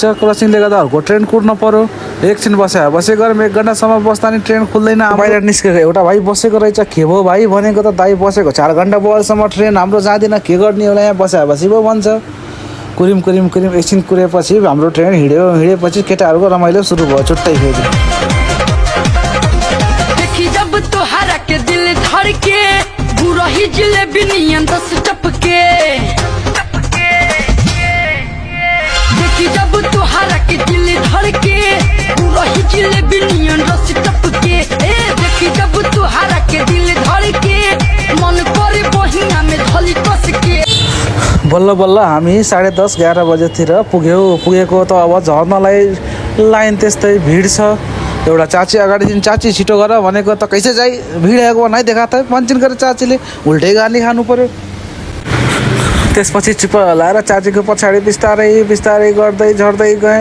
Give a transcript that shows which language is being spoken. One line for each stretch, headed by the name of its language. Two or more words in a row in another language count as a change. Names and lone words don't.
Nepali: क्रसिङले गर्दा अर्को ट्रेन कुर्नु पर्यो। एकछिन बसे गरौँ, 1 घन्टासम्म बस्दा नि ट्रेन खुल्दैन। बाहिर निस्केको एउटा भाइ बसेको रहेछ। के भयो भाइ भनेको त दाइ बसेको 4 घन्टा बलसम्म ट्रेन हाम्रो जाँदैन, के गर्ने होला यहाँ बसी भयो भन्छ। कुरिम एकछिन कुरेपछि हाम्रो ट्रेन हिँडेपछि केटाहरूको रमाइलो सुरु भयो छुट्टै फेरि।
Bhojpuri: देखी जब तोहरा के दिल धड़के, बुरा ही जिलेबी नियन 10 टपके। देखी जब तोहरा के दिल धड़के, बुरा ही जिलेबी नियन 10 टपके। देखी जब तोहरा के दिल धड़के, मन करे बहिना में धली कस के।
Nepali: बल्ल बल्ल हामी 10:30 11 बजेतिर पुगेको त अब झर्नलाई लाइन त्यस्तै भिड छ। एउटा चाची अगाडि दिन चाची छिटो गर भनेको त
Bhojpuri: कैसे जाइ,
Nepali: भिड आएको नै देखा त पञ्चिन गरेर चाचीले उल्टै गाली खानु पर्यो। त्यसपछि चुप लाएर चाचीको पछाडि बिस्तारै गर्दै झर्दै गएँ।